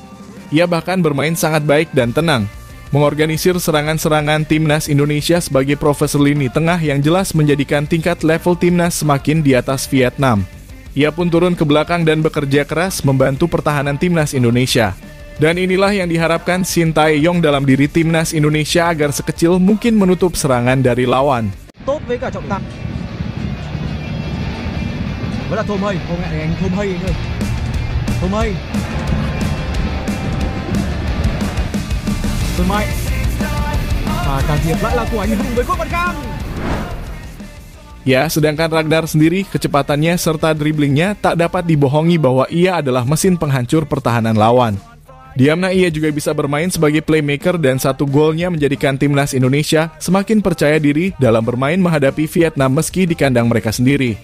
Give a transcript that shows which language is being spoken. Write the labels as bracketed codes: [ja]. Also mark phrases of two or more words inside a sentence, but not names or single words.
[id] Ia bahkan bermain sangat baik dan tenang, mengorganisir serangan-serangan timnas Indonesia sebagai profesor lini tengah yang jelas menjadikan tingkat level timnas semakin di atas Vietnam. Ia pun turun ke belakang dan bekerja keras membantu pertahanan timnas Indonesia. Dan inilah yang diharapkan Shin Tae-yong dalam diri timnas Indonesia agar sekecil mungkin menutup serangan dari lawan. [vi] Tốt với cả trọng tài. Vẫn là Tom Haye, không ngại anh Tom Haye nữa. Tom Haye. Tom Haye. Và can thiệp lại là của anh Hùng với Quốc Văn Khang. [id] Ya, sedangkan Ragnar sendiri kecepatannya serta driblingnya tak dapat dibohongi bahwa ia adalah mesin penghancur pertahanan lawan. Diamnya ia juga bisa bermain sebagai playmaker dan satu golnya menjadikan timnas Indonesia semakin percaya diri dalam bermain menghadapi Vietnam meski di kandang mereka sendiri.